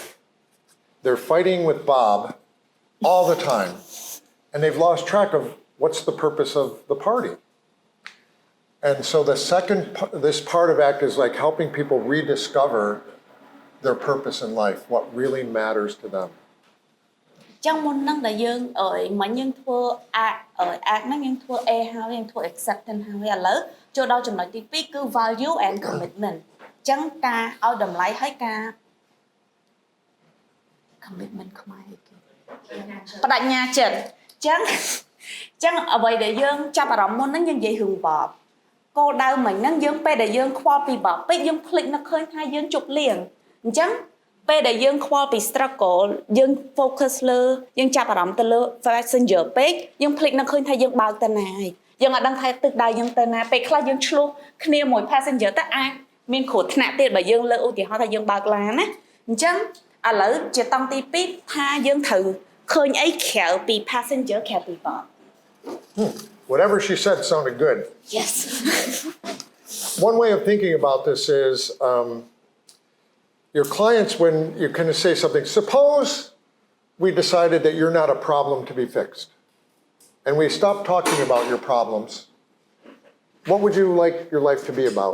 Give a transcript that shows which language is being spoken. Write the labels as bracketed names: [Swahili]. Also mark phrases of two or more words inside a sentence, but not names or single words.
[English] They're fighting with Bob all the time, and they've lost track of what's the purpose of the party. And so this part of ACT is like helping people rediscover their purpose in life, what really matters to them. [Khmer] ចឹងមុនហ្នឹងដែលយើងមិញយើងធ្វើ act ហ្នឹងយើងធ្វើ A ហើយយើងធ្វើ acceptance ហើយឥឡូវចូលដល់ចំណុចទី2គឺ [English] value and commitment [Khmer] ចឹងការឲ្យតម្លៃហើយការ commitment ខ្មែរគេបដិញ្ញាចិត្តចឹងអ្វីដែលយើងចាប់អារម្មណ៍មុនហ្នឹងយើងនិយាយរឿងបបគោលដៅមិញហ្នឹងយើងពេលដែលយើងខ្វល់ ពីបបពេកយើងភ្លេចនឹកឃើញថាយើងជប់លៀងអញ្ចឹងពេលដែលយើងខ្វល់ពី struggle យើង focus លើយើងចាប់អារម្មណ៍ទៅលើ passenger ពេកយើងភ្លេចនឹកឃើញថាយើងបើកទៅណាហើយយើងអត់ដឹងថាទឹកដៃយើងទៅណាពេលខ្លះយើងឆ្លោះគ្នាមួយ passenger ទៅអាចមានគ្រោះថ្នាក់ទៀតបើយើងលើកឧទាហរណ៍ថាយើងបើកឡានណាអញ្ចឹងឥឡូវជាតង់ទី2ថាយើងត្រូវឃើញអីក្រៅពី passenger ក្រៅពីបប [English] Whatever she said sounded good. Yes. One way of thinking about this is your clients, when you kind of say something, suppose we decided that you're not a problem to be fixed, and we stopped talking about your problems, what would you like your life to be about?